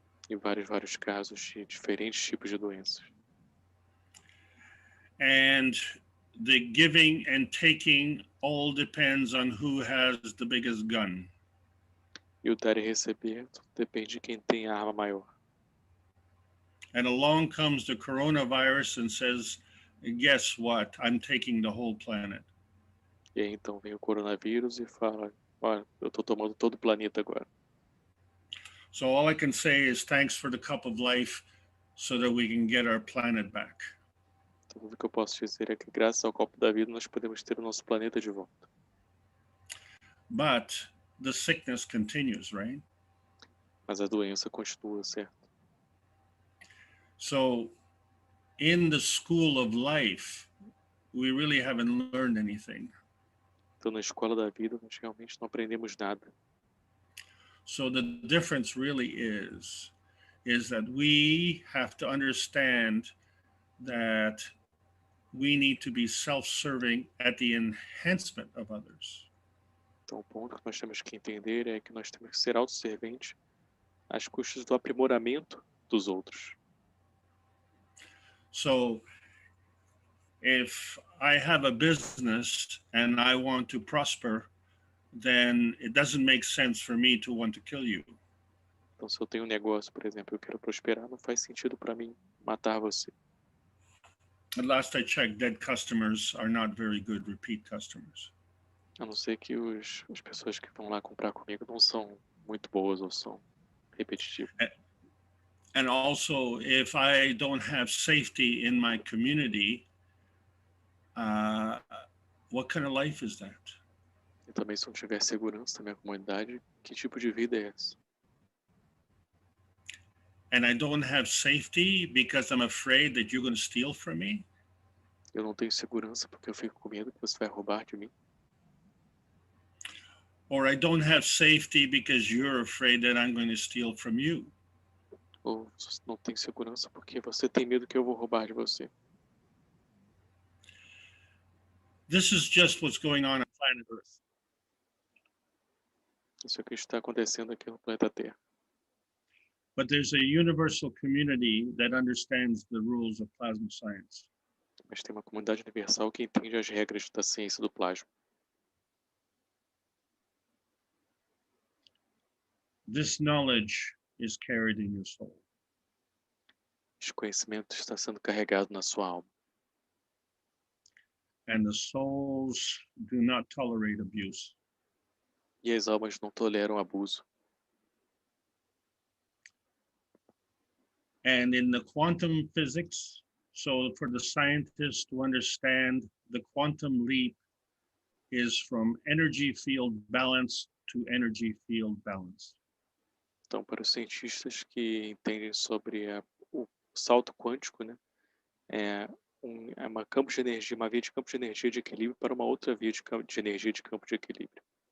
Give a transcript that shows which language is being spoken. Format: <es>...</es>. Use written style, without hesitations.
<pt>Em vários casos de diferentes tipos de doenças.</pt> <en>And the giving and taking all depends on who has the biggest gun.</en> <pt>E o dar e receber depende de quem tem a arma maior.</pt> <en>And along comes the coronavirus and says, guess what? I'm taking the whole planet.</en> <pt>E aí então vem o coronavírus e fala, olha, eu estou tomando todo o planeta agora.</pt> <en>So all I can say is thanks for the cup of life so that we can get our planet back.</en> <pt>Então o que eu posso dizer é que graças ao copo da vida nós podemos ter o nosso planeta de volta.</pt> <en>But the sickness continues, right?</en> <pt>Mas a doença continua, certo?</pt> <en>So in the school of life, we really haven't learned anything.</en> <pt>Então na escola da vida nós realmente não aprendemos nada.</pt> <en>So the difference really is that we have to understand that we need to be self-serving at the enhancement of others.</en> <pt>Então o ponto que nós temos que entender é que nós temos que ser autosserventes às custas do aprimoramento dos outros.</pt> <en>So if I have a business and I want to prosper, then it doesn't make sense for me to want to kill you.</en> <pt>Então se eu tenho um negócio, por exemplo, eu quero prosperar, não faz sentido para mim matar você.</pt> <en>At last I checked, dead customers are not very good repeat customers.</en> <pt>A não ser que as pessoas que vão lá comprar comigo não são muito boas ou são repetitivas.</pt> <en>And also, if I don't have safety in my community, what kind of life is that?</en> <pt>E também se não tiver segurança na minha comunidade, que tipo de vida é essa?</pt> <en>And I don't have safety because I'm afraid that you're going to steal from me?</en> <pt>Eu não tenho segurança porque eu fico com medo que você vai roubar de mim.</pt> <en>Or I don't have safety because you're afraid that I'm going to steal from you?</en> <pt>Ou você não tem segurança porque você tem medo que eu vou roubar de você.</pt> <en>This is just what's going on planet Earth.</en> <pt>Isso é o que está acontecendo aqui no planeta Terra.</pt> <en>But there's a universal community that understands the rules of plasma science.</en> <pt>Mas tem uma comunidade universal que entende as regras da ciência do plasma.</pt> <en>This knowledge is carried in your soul.</en> <pt>Esse conhecimento está sendo carregado na sua alma.</pt> <en>And the souls do not tolerate abuse.</en> <pt>E as almas não toleram abuso.</pt> <en>And in the quantum physics, so for the scientists to understand, the quantum leap is from energy field balance to energy field balance.</en> <pt>Então, para os cientistas que entendem sobre o salto quântico, né, é uma campo de energia, uma via de campo de energia de equilíbrio para uma outra via de energia de campo de equilíbrio.</pt>